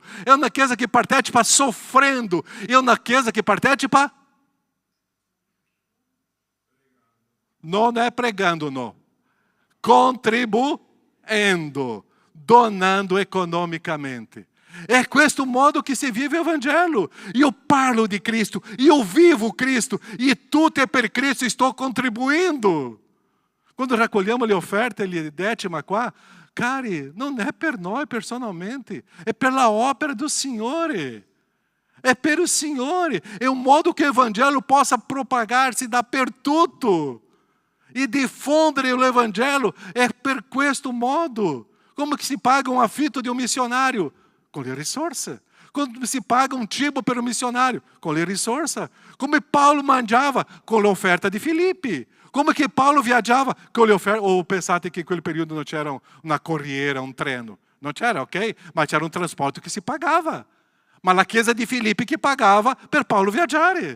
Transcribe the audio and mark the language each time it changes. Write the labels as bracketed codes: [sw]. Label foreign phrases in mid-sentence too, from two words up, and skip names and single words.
[it] È una chiesa che partecipa soffrendo. È una chiesa che partecipa... Non è pregando, no. Contribuendo. Donando economicamente. É questo modo [pt] que se vive o Evangelho. [it] Eu parlo di Cristo, eu vivo Cristo, e tutto è per Cristo, [pt] estou contribuindo. [it] Quando raccogliamo le offerte, le decima qua, cari, non è per noi personalmente, è per la opera do Signore. É per il Signore. [pt] É um modo que o Evangelho possa propagar-se dappertutto. [it] E diffondere [pt] o Evangelho é [it] per questo modo. [pt] Como que se paga um [it] affitto di un [pt] missionário? Com [it] le risorse. [pt] Como se paga um [it] cibo per un [pt] missionário? [it] Com le risorse. Come Paulo mangiava? Com l'offerta di Filippi. Como che Paulo viaggiava? Com le offerte. Ou pensate che in quel periodo non c'era una corriera, un treno? Non c'era, ok? Ma c'era un trasporto che si pagava. Ma la chiesa di Filippi che pagava per Paulo viaggiare.